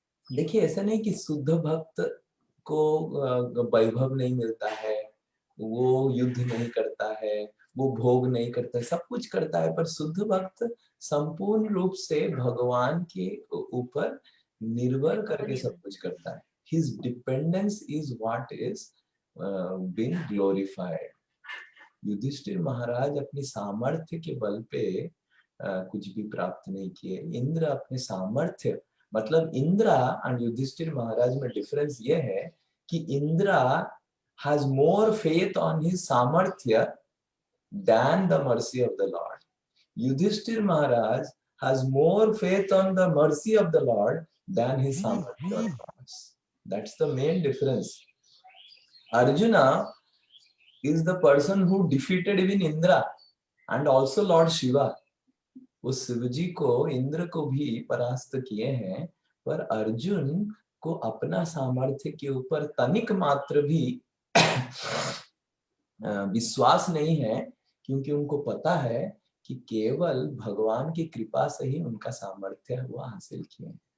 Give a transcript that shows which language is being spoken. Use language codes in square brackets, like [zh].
[hi] देखिए, ऐसा नहीं कि शुद्ध भक्त को वैभव नहीं मिलता है, वो युद्ध नहीं करता है, वो भोग नहीं करता है, सब कुछ करता है, पर शुद्ध भक्त संपूर्ण रूप से भगवान के ऊपर निर्भर करके सब कुछ करता है। [en] His dependence is what is being glorified. [hi] Yudhishthir महाराज अपनी सामर्थ्य के बल पे कुछ भी प्राप्त नहीं किए। इंद्र अपने सामर्थ्य, मतलब इंद्र एंड युधिष्ठिर महाराज में डिफरेंस ये है कि Indra [en] has more faith on his [hi] सामर्थ्य [en] than the mercy of the Lord. Yudhishthir Maharaj has more faith on the mercy of the Lord than his samarthya or promise. That's the main difference. Arjuna is the person who defeated even Indra and also Lord Shiva. [hi] वो शिवजी को, इंद्र को भी परास्त किए हैं, पर अर्जुन को अपना सामर्थ्य के ऊपर तनिक मात्र भी विश्वास नहीं है, क्योंकि उनको पता है कि केवल भगवान की कृपा से ही उनका सामर्थ्य वो हासिल किए।